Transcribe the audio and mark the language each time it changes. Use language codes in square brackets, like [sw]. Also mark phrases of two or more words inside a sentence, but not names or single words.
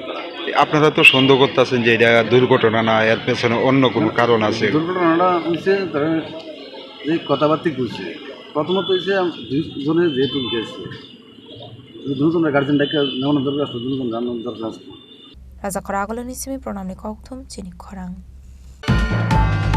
[bn] আপনারা তো সন্দেহ করতেছেন যে এটা দুর্ঘটনা না, এর পেছনে অন্য কোনো কারণ আছে? দুর্ঘটনাটা হয়েছে তারা যে কথাবার্তা কইছে, প্রথমত হয়েছে দুজনের যেহেতু গেছে, দুজনের গার্জেন ডাকে নেওয়ানোর দরকার আছে, দুজন জানানোর দরকার আছে। [trp] raja khora agolo ni simi pronam ni kokthum chini khorang